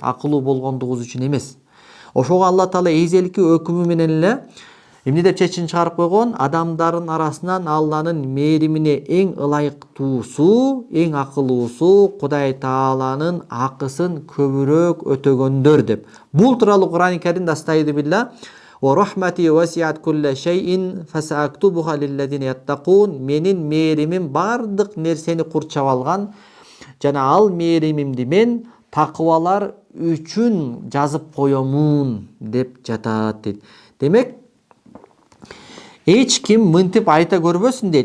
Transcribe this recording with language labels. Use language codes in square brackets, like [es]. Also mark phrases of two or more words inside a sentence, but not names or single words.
[ky] Акылуу болгондугубуз үчүн эмес. Ошого Алла Таала эзелки өкүмү менен эле эмне деп чечим чыгарып койгон? Адамдардын арасынан Алланын мээримине эң ылайыктуусу, эң акылуусу Кудай Тааланын акысын көбүрөөк өтөгөндөр деп. Бул тууралуу Кур'ан-ы Каримде [ar] أستعيذ بالله و رحمتي وسعت كل شيء فسأكتبها للذين يتقون. [ky] Менин мээримим бардык нерсени курчап алган жана ал мээримимди мен такыбалар үчүн жазып коёмун деп жатат дейт. Демек, эч ким мынтип айта көрбөсүн дейт.